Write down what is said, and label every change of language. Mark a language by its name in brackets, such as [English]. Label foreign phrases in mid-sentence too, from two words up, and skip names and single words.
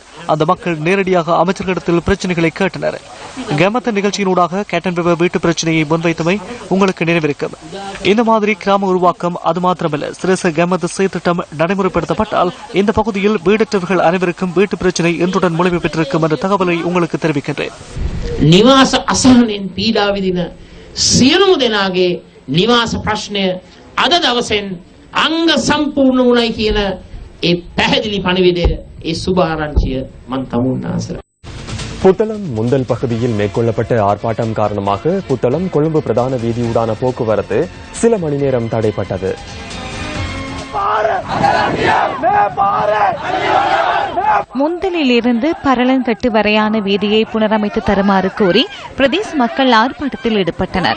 [Tamil] அந்த மக்கள் நேரடியாக அமைச்சர்களிடத்தில் பிரச்சனைகளை கேட்டனர். கேமத்த நிகழ்ச்சியினூடாக கேட்டன்வெவ வீட்டு பிரச்சனையை முன்வைத்தமை உங்களுக்கு நினைவிருக்கும். இந்த மாதிரி கிராம உருவாக்கம் அது மாத்திரமல்ல, சிரச கேமத்த செயற்திட்டம் நடைமுறைப்படுத்தப்பட்டால் இந்த பகுதியில் வீடற்றவர்கள் அனைவருக்கும் வீட்டு பிரச்சனை இன்றுடன் முழுமை பெற்றிருக்கும் என்ற தகவலை உங்களுக்கு தெரிவிக்கின்றேன். [Sinhala] නිවාස අසහනෙන් පීඩා විඳින සියලුම දෙනාගේ නිවාස ප්‍රශ්නය අද දවසෙන් අංග සම්පූර්ණ වුණයි කියන ඒ පැහැදිලි පණිවිඩය, ඒ සුභාරංචිය මම තමුන් ආසර. [Tamil] புத்தளம் முந்தல் பகுதியில் மேற்கொள்ளப்பட்ட ஆர்ப்பாட்டம் காரணமாக புத்தளம் கொழும்பு பிரதான வீதியூடான போக்குவரத்து சில மணி நேரம் தடைப்பட்டது. முந்தலில் இருந்து பரலங்கட்டு வரையான வீதியை புனரமைத்து தருமாறு கோரி பிரதேச மக்கள் ஆர்ப்பாட்டத்தில் ஈடுபட்டனர்.